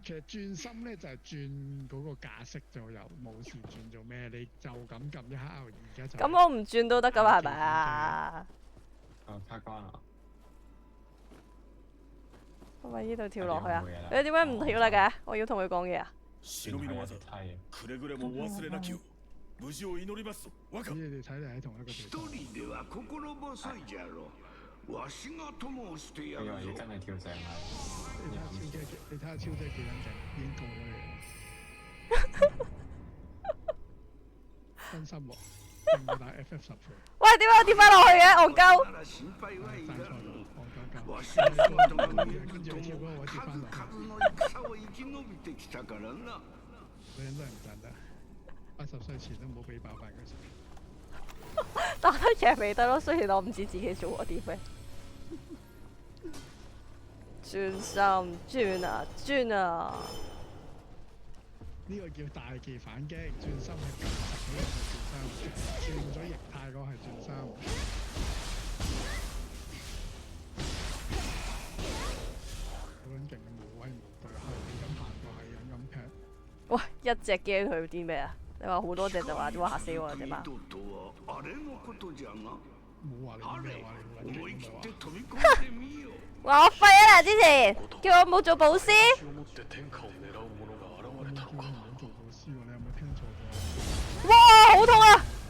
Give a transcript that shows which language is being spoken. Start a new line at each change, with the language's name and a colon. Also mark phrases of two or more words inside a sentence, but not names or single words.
Cantonese: 其實轉心咧就係轉嗰個架式就有冇事轉做咩？你就咁撳一下 R 2而家就。咁我唔轉都得㗎嘛？係咪啊？卡關啊！我咪呢度跳落去啊！你點解唔跳啦嘅？我要同佢講嘢啊！
Japanese: 忍びの技、くれぐれもお忘れなきよう。無事を祈りますぞ、若。
Cantonese: 你哋睇嚟喺同一個地方。
Japanese: 一人では心細いじゃろ。わしが友をしてやるぞ。
Cantonese: 真係跳正啊！你睇下超姐幾撚勁，已經過咗你。真心喎，仲要打 FF 10倍。喂，點解我跌翻落去嘅？戇鳩！
Japanese: なら心配はいらぬ。
Cantonese: 戇
Japanese: わしの子供の
Cantonese: 跟住你跳嗰個位跌翻落去。
Japanese: 数々の戦を生き延びてきたからな。
Cantonese: 女人都係唔賺得，80歲前都唔好俾飽飯佢食。打得贏咪得咯，雖然我唔知自己做過啲咩。轉心轉啊轉啊！呢個叫大技反擊，轉心係撳實嗰個係轉心，轉咗形態嗰個係轉心。好撚勁嘅無威無對，係咁行過，係咁劈。喂，一隻驚佢啲咩啊？你話好多隻就話嚇死我啦，點啊？
Japanese: 二度とはあれのことじゃが。
Cantonese: 冇話你咩話你好撚勁
Japanese: 思い切
Cantonese: 咁
Japanese: って飛び込んでみよ。
Cantonese: 話我廢啊！之前叫我冇做保師。做老師喎，你有冇聽錯咗？哇，好痛啊！